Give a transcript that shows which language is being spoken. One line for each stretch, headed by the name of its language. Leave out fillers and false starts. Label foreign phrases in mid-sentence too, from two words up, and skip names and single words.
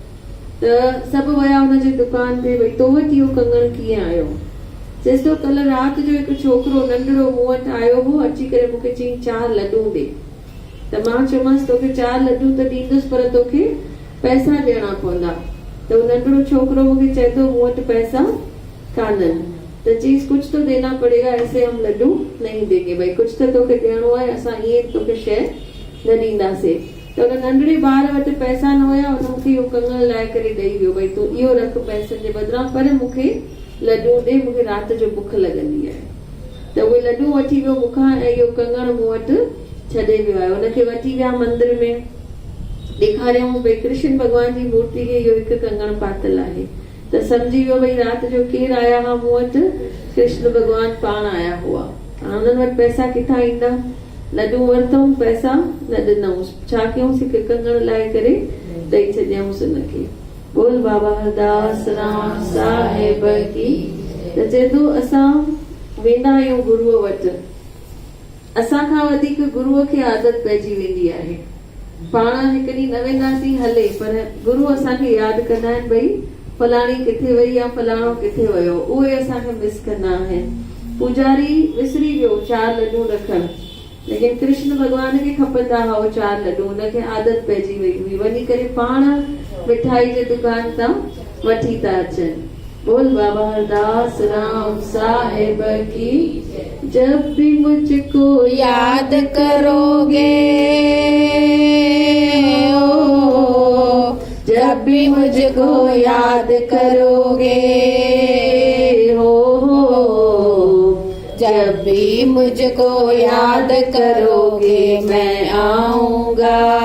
Sindhi: त सभु विया हुनजे दुकान ते भई तो वटि इहो कंगण कीअं आयो चएसि थो कल्ह राति जो हिकु छोकिरो नंढड़ो मूं वटि आयो हो अची करे मूंखे चई 4 लड्डू ॾे त मां चयोमांसि तोखे 4 लड्डू त ॾींदुसि पर तोखे पैसा ॾियणा पवंदा त उहो नंढड़ो छोकिरो मूंखे चए थो मूं वटि पैसा कान्हनि त
Hindi: चीज़ कुछ तो देना पड़ेगा ऐसे हम लड्डू नहीं देंगे भाई कुछ तो
Sindhi: तोखे ॾियणो आहे असां ईअं तोखे शइ न ॾींदासीं त हुन नंढड़े ॿार वटि पैसा न हुया हुन मूंखे इहो कंगण लाइ करे ॾेई वियो भई तूं इहो रख पैसनि जे बदिरां पर मूंखे लड्डू ॾे मूंखे राति जो बुख लॻंदी आहे त उहे लड्डू वठी वियो मूंखां ऐं इहो कंगण मूं वटि छॾे वियो आहे हुनखे वठी विया मंदिर में ॾेखारियऊं भई कृष्ण भगवान जी मूर्ति खे इहो हिकु कंगण पातल आहे त सम्झी वियो भई राति जो केरु आया हुआ मूं वटि, कृष्ण भगवान पाण आया हुआ। हाणे हुननि वटि पैसा किथां ईंदा, लॾूं वरितऊं, पैसा न ॾिनऊंसि, छा कयूंसि, हिकु कंगण लाइ करे ॾेई छॾियऊंसि हुनखे।
Hindi: बोल बाबा हरदास राम साहिब की।
Sindhi: त चए थो असां वेंदा आहियूं गुरूअ वटि, असां खां वधीक गुरूअ खे आदत पइजी वेंदी आहे। पाण हिकु ॾींहुं न वेंदासीं हले, पर गुरू असांखे यादि कंदा आहिनि भई फलाणी किथे वई या फलाणो किथे वियो, उहे असांखे मिस कंदा आहिनि। पुजारी विसरी वियो 4 लॾूं रखण, लेकिन कृष्ण भगवान खे खपंदा हुआ 4 लॾूं, हुनखे आदत पइजी वई हुई, वञी करे पाण मिठाई जे दुकान तां वठी था अचनि।
Hindi: बोल बाबा हरदास राम साहिब की। जब भी मुझको याद करोगे ओ, जब भी मुझको याद करोगे हो, जब भी मुझको याद करोगे मैं आऊंगा।